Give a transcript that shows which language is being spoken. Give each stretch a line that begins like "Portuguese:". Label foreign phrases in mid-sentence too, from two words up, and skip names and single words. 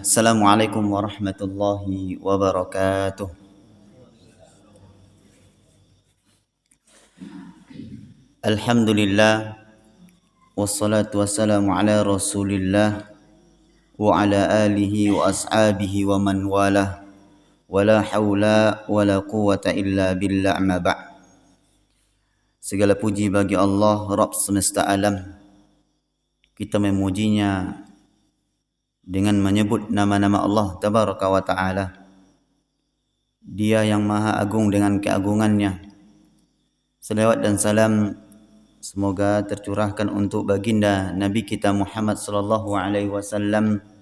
Arabic: السلام عليكم ورحمة الله وبركاته. الحمد لله والصلاة والسلام على رسول الله وعلى آله وأصحابه ومن والاه. ولا حول ولا قوة إلا بالله أما بعد'.
Indonesian: Segala puji bagi Allah Rabb semesta alam. Kita memujinya dengan menyebut nama-nama Allah
Arabic: تبارك وتعالى.
Indonesian: Dia yang maha agung dengan keagungannya. Selawat dan salam semoga tercurahkan untuk baginda Nabi kita Muhammad
Arabic: صلى الله عليه وسلم.